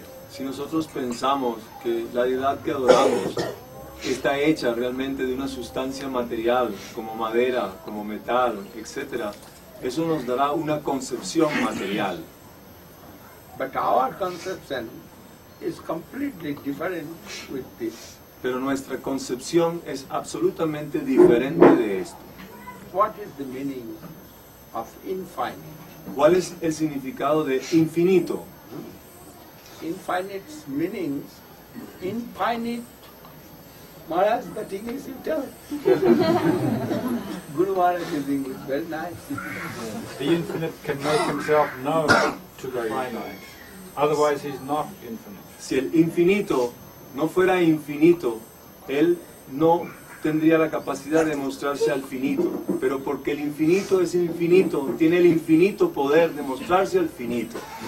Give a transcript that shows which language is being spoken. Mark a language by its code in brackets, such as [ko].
[es] Si nosotros pensamos que la deidad que adoramos está hecha realmente de una sustancia material, como madera, como metal, etc., eso nos dará una concepción material. [en] But our conception is completely different with this. [es] Pero nuestra concepción es absolutamente diferente de esto. [en] What is the meaning of infinite? [es] ¿Cuál es el significado de infinito? [en] Infinite meanings, infinite. Maharaj, but English you tell. Guru Maharaj is English, very nice. The infinite can make himself known to the finite. Otherwise, he's not infinite. [es] Si el infinito no fuera infinito, él no tendría la capacidad de mostrarse al finito. Pero porque el infinito es infinito, tiene el infinito poder de mostrarse al finito.